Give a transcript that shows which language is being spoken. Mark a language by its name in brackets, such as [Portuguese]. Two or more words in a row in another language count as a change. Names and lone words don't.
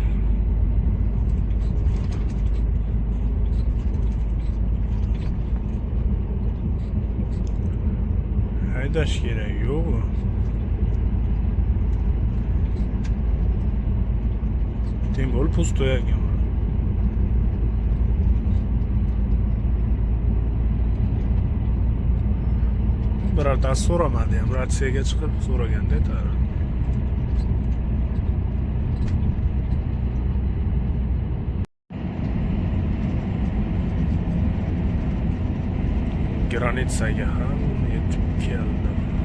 [Uzbek] Haydash kerak yo'qmi? [Russian] Tем более пустое ekan. [Uzbek] Birortasi so'ramadi ham, ratsiyaga chiqib so'raganda aytadi. Granitsaga ham yetib keldim.